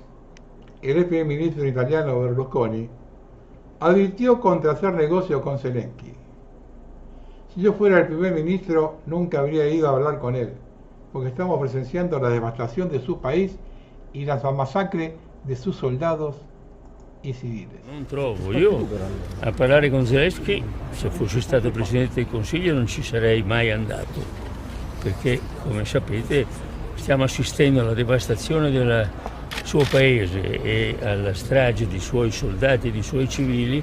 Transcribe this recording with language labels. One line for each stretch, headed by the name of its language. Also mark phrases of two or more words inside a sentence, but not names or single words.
Spanish: el ex primer ministro italiano Berlusconi advirtió contra hacer negocio con Zelensky. Si yo fuera el primer ministro, nunca habría ido a hablar con él, porque estamos presenciando la devastación de su país y la masacre de sus soldados y civiles.
Italian: Non trovo, io a parlare con Zelensky, se fossi stato Presidente del Consiglio non ci sarei mai andato, perché come sapete stiamo assistendo alla devastazione del suo paese e alla strage di suoi soldati e di suoi civili.